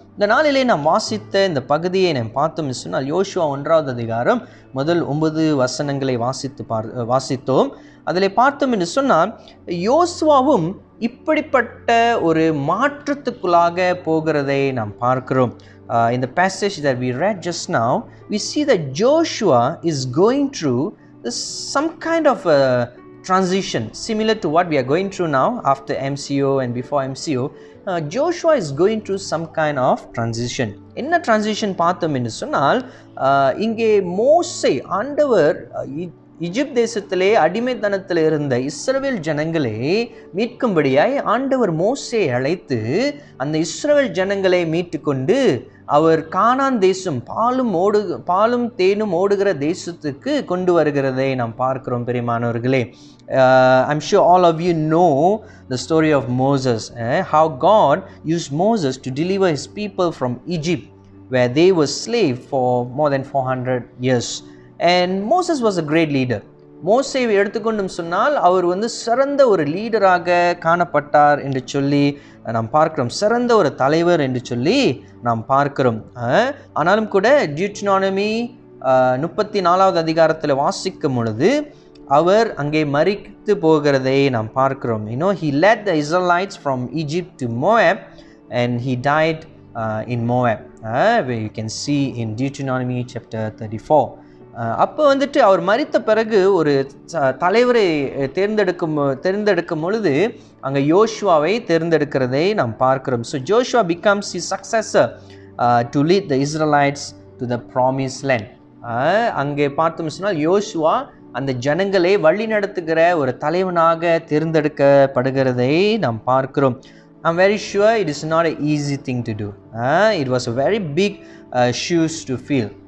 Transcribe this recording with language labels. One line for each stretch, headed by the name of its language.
Tamil: இந்த நாளிலே நாம் வாசித்த இந்த பகுதியை நாம் பார்த்தோம் சொன்னால், யோசுவா 1வது அதிகாரம் முதல் 9 வசனங்களை வாசித்தோம். அதில் பார்த்தோம் என்று சொன்னால், யோசுவாவும் இப்படிப்பட்ட ஒரு மாற்றத்துக்குள்ளாக போகிறதை நாம் பார்க்கிறோம்.
English: In the passage that we read just now, we see that Joshua is going through some kind of a transition similar to what we are going through now after MCO and before MCO. Joshua is going through some kind of transition.
Tamil: என்ன transition பார்த்தோம் என்று சொன்னால், இங்கே மோசே, ஆண்டவர் எகிப்து தேசத்திலே அடிமைத்தனத்தில் இருந்த இஸ்ரவேல் ஜனங்களை மீட்கும்படியாய் ஆண்டவர் மோசேயை அழைத்து அந்த இஸ்ரவேல் ஜனங்களை மீட்டு கொண்டு அவர் கானான் தேசம், பாலும் தேனும் ஓடுகிற தேசத்துக்கு கொண்டு வருகிறதை நாம் பார்க்கிறோம். பெரியமானவர்களே,
English: I'm sure all of you know the story of Moses, how God used Moses to deliver his people from Egypt, where they were slaves for more than 400 years. And Moses was a great leader.
Tamil: மோசேவை எடுத்துக்கொண்டும் சொன்னால் அவர் சிறந்த ஒரு லீடராக காணப்பட்டார் என்று சொல்லி நாம் பார்க்கிறோம். சிறந்த ஒரு தலைவர் என்று சொல்லி நாம் பார்க்கிறோம். ஆனாலும் கூட டியூட்டனாமி 34வது அதிகாரத்தில் வாசிக்கும் பொழுது அவர் அங்கே மரித்து போகிறதை நாம் பார்க்கிறோம்.
English: he led the Israelites from Egypt to Moab and he died in Moab, where you can see in Deuteronomy chapter 34.
Tamil: அப்போ அவர் மரித்த பிறகு ஒரு தலைவரை தேர்ந்தெடுக்கும் பொழுது அங்கே யோசுவாவை தேர்ந்தெடுக்கிறதை நாம் பார்க்கிறோம்.
English: So Joshua becomes his successor to lead the Israelites to the promised land.
Tamil: அங்கே பார்த்தோம் சொன்னால் யோசுவா அந்த ஜனங்களை வழி நடத்துகிற ஒரு தலைவனாக தேர்ந்தெடுக்கப்படுகிறதை நாம் பார்க்கிறோம்.
English: I'm very sure it is not an easy thing to do. It was a very big shoes to fill.